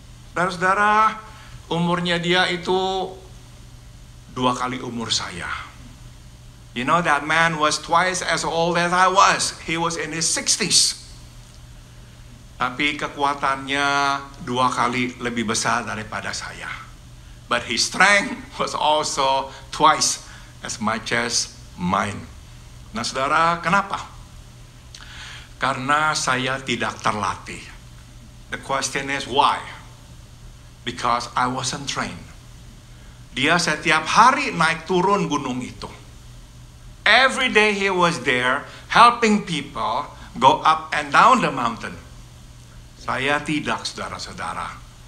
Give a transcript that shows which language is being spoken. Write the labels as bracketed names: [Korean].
[Indonesian] Saudara-saudara, umurnya dia itu 2 kali umur saya. [English] You know, that man was twice as old as I was. He was in his 60s. [Indonesian] Tapi kekuatannya 2 kali lebih besar daripada saya. [English] But his strength was also twice as much as mine. [Indonesian] Nah saudara, kenapa? Karena saya tidak terlatih. [English] The question is why? Because I wasn't trained. [Indonesian] Dia setiap hari naik turun gunung itu. [English] Every day he was there helping people go up and down the mountain. [Indonesian] Saya tidak, saudara-saudara.